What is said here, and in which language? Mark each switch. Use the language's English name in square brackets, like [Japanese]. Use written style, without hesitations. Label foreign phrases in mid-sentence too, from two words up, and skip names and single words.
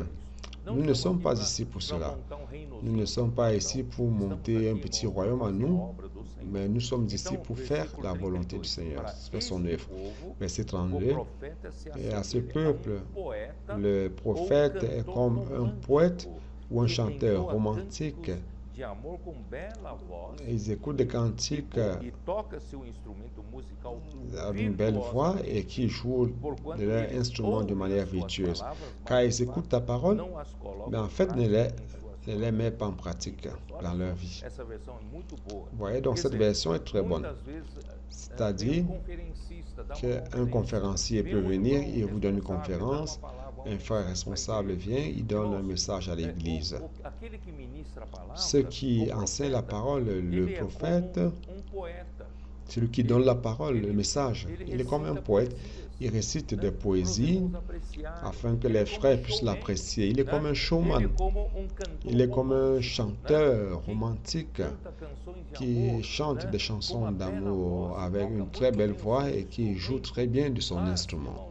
[French] Nous ne sommes pas ici pour cela. Nous ne sommes pas ici pour monter un petit royaume à nous, mais nous sommes ici pour faire la volonté du Seigneur, faire son œuvre. Verset 32, et à ce peuple, le prophète est comme un poète ou un chanteur romantique [Portuguese] de amor com bela voz [French] Ils écoutent des cantiques [Portuguese] e toca seu instrumento musical [French] d'une belle voix et qui jouent de leur instrument de manière virtueuse. Car ils écoutent ta parole, [Portuguese] não as colocam [French] mais en [Portuguese] em [French] fait [Portuguese] prática [French] ne les, [Portuguese] em suas [French] ne les mettent pas en pratique dans leur vie. [Portuguese] Essa versão é muito boa. [French] Vous voyez, donc [Portuguese] Quer [French] cette [Portuguese] dizer, [French] version est très bonne. [Portuguese] muitas vezes [French] C'est-à-dire [Portuguese] conferencista dá uma [French] qu'un [Portuguese] conferência, [French] conférencier [Portuguese] vem [French] peut venir, [Portuguese] irmão [French] il vous donne une [Portuguese] responsável, dá [French] conférence, [Portuguese] uma palavra, [French] un frère responsable vient, il donne un message à l'église. [Portuguese] Aquele que ministra a palavra, [French] Ceux qui [Portuguese] o [French] enseignent la [Portuguese] profeta, [French] parole, le [Portuguese] ele é [French] prophète, [Portuguese] como poeta. [French] celui qui donne la parole, le message, il est comme un poète. Il récite des poésies afin que les frères puissent l'apprécier. Il est comme un showman. Il est comme un chanteur romantique qui chante des chansons d'amour avec une très belle voix et qui joue très bien de son instrument.